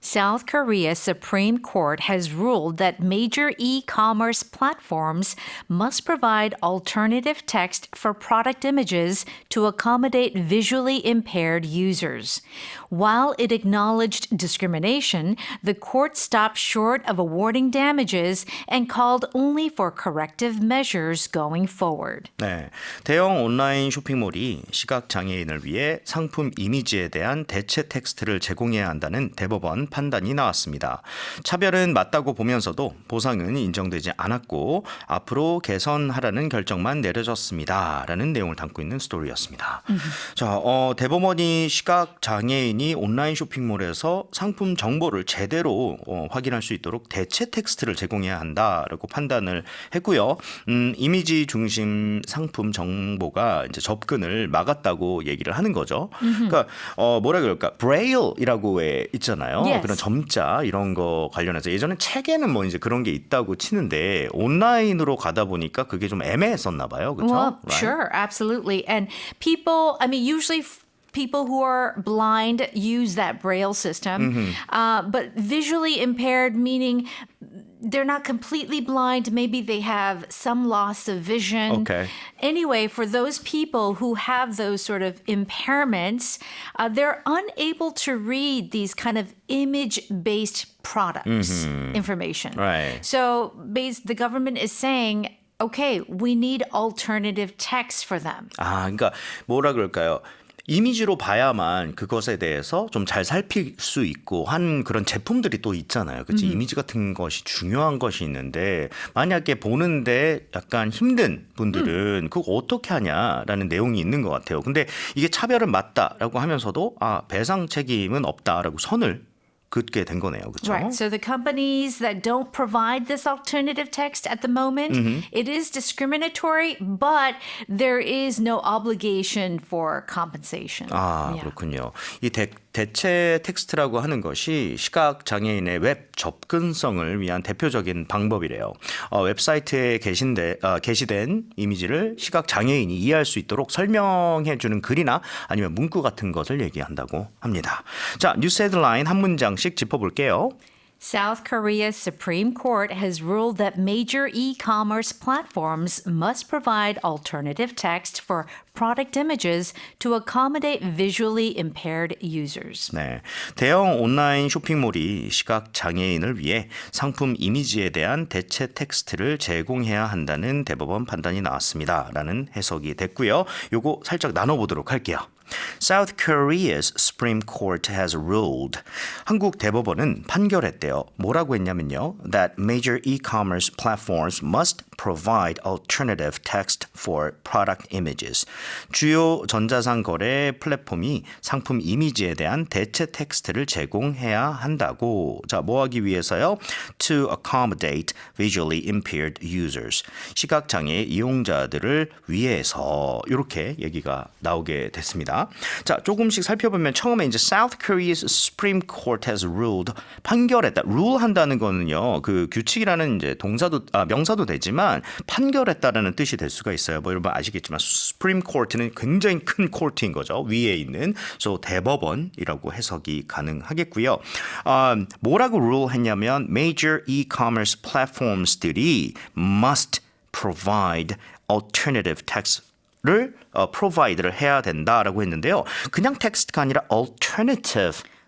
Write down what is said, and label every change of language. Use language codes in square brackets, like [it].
[en] South Korea's Supreme Court has ruled that major e-commerce platforms must provide alternative text for product images to accommodate visually impaired users. While it acknowledged discrimination, the court stopped short of awarding damages and called only for corrective measures going forward. [ko] 네, 대형 온라인 쇼핑몰이 시각장애인을 위해 상품 이미지에 대한 대체 텍스트를 제공해야 한다는 대법원 판단이 나왔습니다. 차별은 맞다고 보면서도 보상은 인정되지 않았고 앞으로 개선하라는 결정만 내려졌습니다. 라는 내용을 담고 있는 스토리였습니다. 자, 대법원이 시각장애인이 온라인 쇼핑몰에서 상품 정보를 제대로 확인할 수 있도록 대체 텍스트를 제공해야 한다라고 판단을 했고요. 이미지 중심 상품 정보가 이제 접근을 막았다고 얘기를 하는 거죠. 그러니까 뭐라 그럴까? 브레일이라고 있잖아요. [en] Yes. [ko] 그런 점자 이런 거 관련해서 예전에 책에는 뭐 이제 그런 게 있다고 치는데 온라인으로 가다 보니까 그게 좀 애매했었나 봐요. 그렇죠? [en] Well, sure, absolutely. And people, I mean, usually people who are blind use that Braille system, but visually impaired, meaning they're not completely blind. Maybe they have some loss of vision. Okay. Anyway, for those people who have those sort of impairments, they're unable to read these kind of image-based products information. Right. So the government is saying, okay, we need alternative text for them. [ko] 아, 그러니까 뭐라 그럴까요? 이미지로 봐야만 그것에 대해서 좀 잘 살필 수 있고 한 그런 제품들이 또 있잖아요. 그치? 이미지 같은 것이 중요한 것이 있는데 만약에 보는데 약간 힘든 분들은 그거 어떻게 하냐라는 내용이 있는 것 같아요. 근데 이게 차별은 맞다라고 하면서도 배상 책임은 없다라고 선을 긋게 된 거네요. 그렇죠? [en] Right. So the companies that don't provide this alternative text at the moment, it is discriminatory, but there is no obligation for compensation. Yeah. [ko] 그렇군요. 이 대체 텍스트라고 하는 것이 시각장애인의 웹 접근성을 위한 대표적인 방법이래요. 웹사이트에 게시된 이미지를 시각장애인이 이해할 수 있도록 설명해주는 글이나 아니면 문구 같은 것을 얘기한다고 합니다. 자, 뉴스 헤드라인 한 문장씩 짚어볼게요. [en] South Korea's Supreme Court has ruled that major e-commerce platforms must provide alternative text for product images to accommodate visually impaired users. [ko] 네, 대형 온라인 쇼핑몰이 시각장애인을 위해 상품 이미지에 대한 대체 텍스트를 제공해야 한다는 대법원 판단이 나왔습니다. 라는 해석이 됐고요. 요거 살짝 나눠보도록 할게요. [en] South Korea's Supreme Court has ruled. [ko] 한국 대법원은 판결했대요. 뭐라고 했냐면요. That major e-commerce platforms must provide alternative text for product images. 주요 전자상 거래 플랫폼이 상품 이미지에 대한 대체 텍스트를 제공해야 한다고. 자, 뭐 하기 위해서요? [en] To accommodate visually impaired users. [ko] 시각장애 이용자들을 위해서 이렇게 얘기가 나오게 됐습니다. 자, 조금씩 살펴보면 처음에 이제 [en] South Korea's Supreme Court has ruled. [ko] 판결했다. rule 한다는 거는요. 그 규칙이라는 이제 명사도 되지만 판결했다라는 뜻이 될 수가 있어요. 뭐 여러분 아시겠지만 Supreme Court는 굉장히 큰 코트인 거죠. 위에 있는 그래서 대법원이라고 해석이 가능하겠고요. 뭐라고 rule 했냐면 [en] major e-commerce platforms [ko] 들이 [en] must provide alternative text [ko] 를 provide를 해야 된다라고 했는데요. 그냥 텍스트가 아니라 alternative